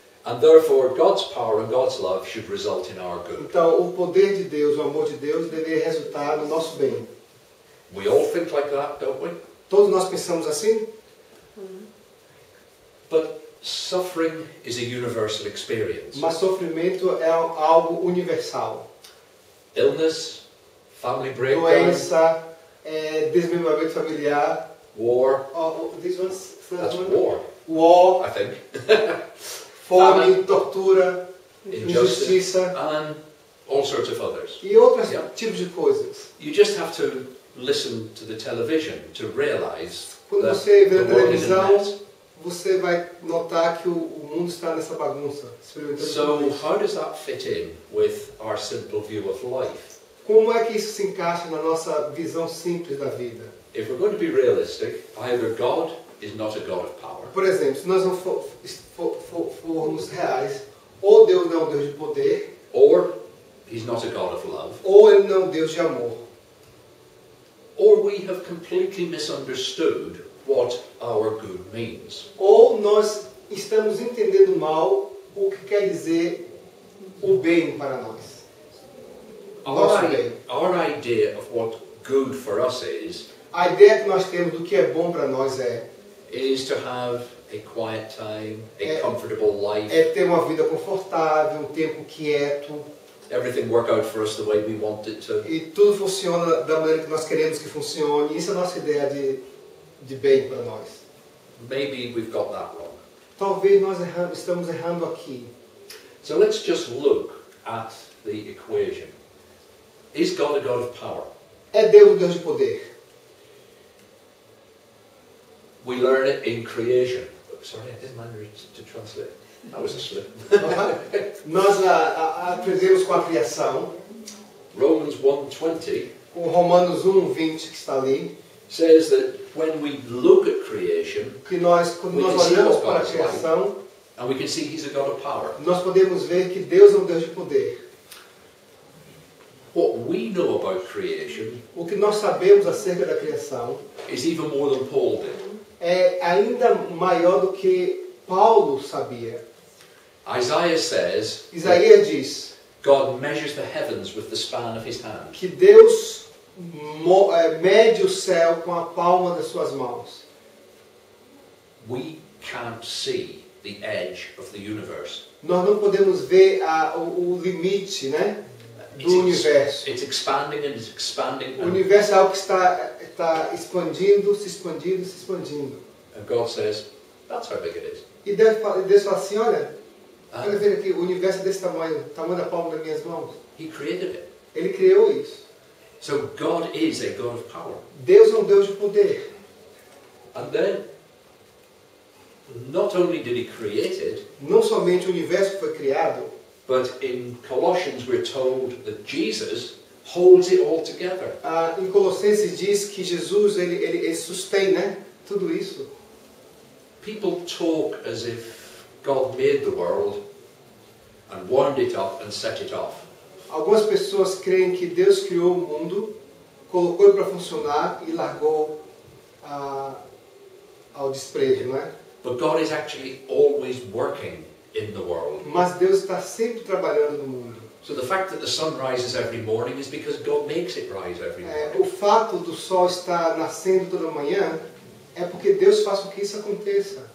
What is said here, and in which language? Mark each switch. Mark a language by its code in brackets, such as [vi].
[en] And therefore, God's power and God's love should result in our good. [pt] Então, o poder de Deus, o amor de Deus deveria resultar no nosso bem. [en] We all think like that, don't we? [pt] Todos nós pensamos assim? [en] But suffering is a universal experience. [pt] Mas sofrimento é algo universal. [en] Illness, family breakdown, [pt] Doença, desmembramento familiar. [en] war. This one's That's war, War, I think. [pt] fome, tortura, [en] Injustice, [pt] injustiça [en] and all sorts of others. [pt] e outros [en] Yeah. [pt] tipos de coisas. [en] You just have to listen to the television to realize [pt] Quando [en] that [pt] você vê a [en] the world is in a [pt] televisão, [en] mess. [pt] você vai notar que o mundo está nessa bagunça. Experimentando tudo [en] So [pt] isso. [en] how does that fit in with our simple view of life? [pt] Como é que isso se encaixa na nossa visão simples da vida? [en] If we're going to be realistic, either God is not a God of power, [pt] Por exemplo, se nós não formos reais, ou Deus não é um Deus de poder, [en] or He's not a God of love, [pt] ou Ele não é um Deus de amor. [en] or we have completely misunderstood what our good means. [pt] Ou nós estamos entendendo mal o que quer dizer o bem para nós. Nosso bem. [en] Our idea of what good for us [pt] A ideia que nós temos do que é bom para nós [en] is to have a quiet time, a [pt] É- [en] comfortable life, [pt] é ter uma vida confortável, um tempo quieto, [en] everything work out for us the way we want it to. [pt] e tudo funciona da maneira que nós queremos que funcione. Isso é a nossa ideia de bem para nós. [en] Maybe we've got that wrong. [pt] Talvez nós estamos errando aqui. [en] So let's just look at the equation. Is God a God of power? [pt] É Deus um Deus de poder? [en] We learn it in creation. Sorry, I didn't manage to translate. That was a slip. [pt] Nós aprendemos com a criação. [en] Romans 1:20 [pt] O Romanos 1:20 que está ali, [en] says that when we look at creation, [pt] que quando [en] We [pt] nós [en] can see [pt] olhamos [en] what [pt] para a [en] God is like. [pt] criação, [en] and we can see He's a God of power. [pt] nós podemos ver que Deus é um Deus de poder. [en] What we know about creation [pt] O que nós sabemos acerca da criação [en] is even more than Paul did. [pt] é ainda maior do que Paulo sabia. [en] Isaiah says that [pt] Isaías diz [en] God measures the heavens with the span of His hand. [pt] que Deus mede o céu com a palma das suas mãos. [en] We can't see the edge of the universe. [pt] Nós não podemos ver o limite, né, do universo. [en] It's expanding and it's expanding. [pt] O universo é algo que está expandindo, se expandindo, se expandindo. [en] And God says, that's how big it is. [pt] E Deus fala assim, olha ver aqui, o universo é desse tamanho, tamanho da palma das minhas mãos. [en] He created it. [pt] Ele criou isso. [en] So God is a God of power. [pt] Deus é um Deus de poder. [en] And then, not only did He create it, [pt] Não somente o universo foi criado, [en] but in Colossians we're told that Jesus holds it all together. [pt] em Colossenses diz que Jesus ele sustém, né, tudo isso. [en] People talk as if God made the world and wound it up and set it off. [pt] Algumas pessoas creem que Deus criou o mundo, colocou ele para funcionar e largou ao desprezo, não é? [en] But God is actually always working in the world. [pt] Mas Deus está sempre trabalhando no mundo. [en] So the fact that the sun rises every morning is because God makes it rise every morning. [pt] O fato do sol estar nascendo toda manhã é porque Deus faz com que isso aconteça.